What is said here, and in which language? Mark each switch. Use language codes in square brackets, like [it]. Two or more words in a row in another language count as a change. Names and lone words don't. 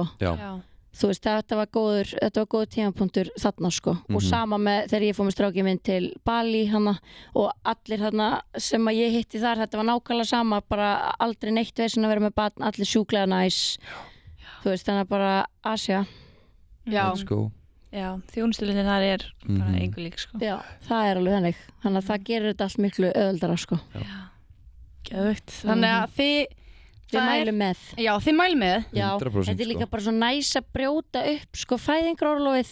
[is] Þú veist, þetta var góður tímapunktur þarna sko og sama með þegar ég fór með strákinn minn til Bali hana og allir hana sem að ég hitti þar, þetta var nákvæmlega sama, bara aldrei neitt veginn að vera með barn, allir sjúklega næs. Þú veist, þannig að bara Asja. [en] Let's go. [is] Já, þjónustulindin þar er bara engu lík sko. Já, það er alveg þannig að það gerir þetta allt miklu öðuldara sko. Geðveikt. Þannig að þið mælum með. Já, þið mælum með. Já, þetta er líka bara svo næs að brjóta upp sko fæðingarorlofið.